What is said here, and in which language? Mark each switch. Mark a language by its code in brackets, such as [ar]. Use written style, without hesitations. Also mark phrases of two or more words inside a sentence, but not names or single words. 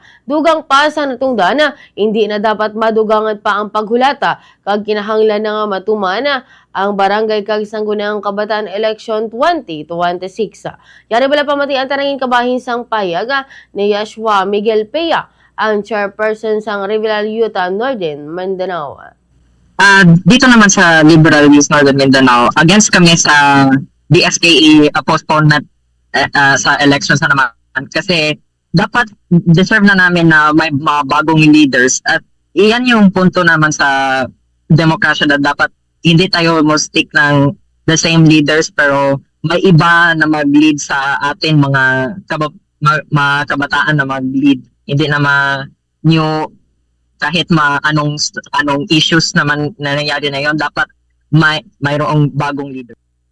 [hil] Dugang pa sa natungdan hindi na dapat madugangan pa ang paghulata kag kinahanglan na nga matuman ang barangay kag sangguniang kabataan election 2026. Yari bala pamati ang tanangin kabahin sang payag ni Yeshua Miguel Peya, ang chairperson sang Liberal Youth Northern Mindanao. [tl] Dito naman sa Liberal Youth Northern Mindanao, against kami sa DSKE postponement sa elections na naman kasi dapat deserve na namin na may mga bagong leaders at iyan yung punto naman sa demokrasya na dapat hindi tayo stick ng [en] the same leaders [tl] pero may iba na mag-lead sa atin mga kabataan na mag-lead, hindi na new kahit anong issues naman na nangyari na yon, dapat mayroong bagong leader.